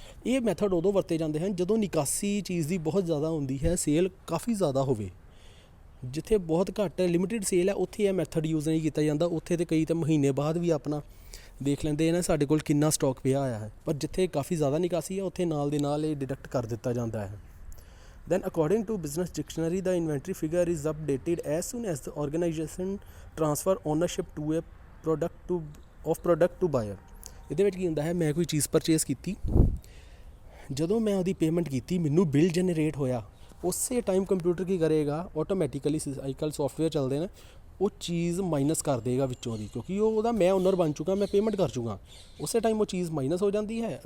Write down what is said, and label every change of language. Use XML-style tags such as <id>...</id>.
<pa>ਇਹ ਮੈਥਡ ਉਦੋਂ ਵਰਤੇ ਜਾਂਦੇ ਹਨ ਜਦੋਂ ਨਿਕਾਸੀ ਚੀਜ਼ ਦੀ ਬਹੁਤ ਜ਼ਿਆਦਾ ਹੁੰਦੀ ਹੈ, ਸੇਲ ਕਾਫੀ ਜ਼ਿਆਦਾ ਹੋਵੇ। ਜਿੱਥੇ ਬਹੁਤ ਘੱਟ ਲਿਮਿਟਿਡ ਸੇਲ ਹੈ ਉੱਥੇ ਇਹ ਮੈਥਡ ਯੂਜ਼ ਨਹੀਂ ਕੀਤਾ ਜਾਂਦਾ, ਉੱਥੇ ਤਾਂ ਕਈ ਤਾਂ ਮਹੀਨੇ ਬਾਅਦ ਵੀ ਆਪਣਾ ਦੇਖ ਲੈਂਦੇ ਨੇ ਸਾਡੇ ਕੋਲ ਕਿੰਨਾ ਸਟਾਕ ਪਿਆ ਹੋਇਆ ਹੈ। ਪਰ ਜਿੱਥੇ ਕਾਫੀ ਜ਼ਿਆਦਾ ਨਿਕਾਸੀ ਹੈ ਉੱਥੇ ਨਾਲ ਦੇ ਨਾਲ ਇਹ ਡਿਡਕਟ ਕਰ ਦਿੱਤਾ ਜਾਂਦਾ ਹੈ।</pa> <en>Then according to business dictionary, the inventory figure is updated as soon as the organization transfer ownership to a product to buyer।</en> <pa>ਇਹਦੇ ਵਿੱਚ ਕੀ ਹੁੰਦਾ ਹੈ, ਮੈਂ ਕੋਈ ਚੀਜ਼ ਪਰਚੇਸ ਕੀਤੀ, ਜਦੋਂ ਮੈਂ ਉਹਦੀ ਪੇਮੈਂਟ ਕੀਤੀ, ਮੈਨੂੰ ਬਿੱਲ ਜਨਰੇਟ ਹੋਇਆ, ਉਸੇ ਟਾਈਮ ਕੰਪਿਊਟਰ ਕੀ ਕਰੇਗਾ, ਆਟੋਮੈਟਿਕਲੀ ਅੱਜ ਕੱਲ੍ਹ ਸੌਫਟਵੇਅਰ ਚੱਲਦੇ ਨੇ, ਉਹ ਚੀਜ਼ ਮਾਈਨਸ ਕਰ ਦੇਗਾ ਵਿੱਚੋਂ ਦੀ, ਕਿਉਂਕਿ ਉਹਦਾ ਮੈਂ ਓਨਰ ਬਣ ਚੁੱਕਾ, ਮੈਂ ਪੇਮੈਂਟ ਕਰ ਚੁੱਕਾ, ਉਸੇ ਟਾਈਮ ਉਹ ਚੀਜ਼ ਮਾਈਨਸ ਹੋ ਜਾਂਦੀ ਹੈ।</pa>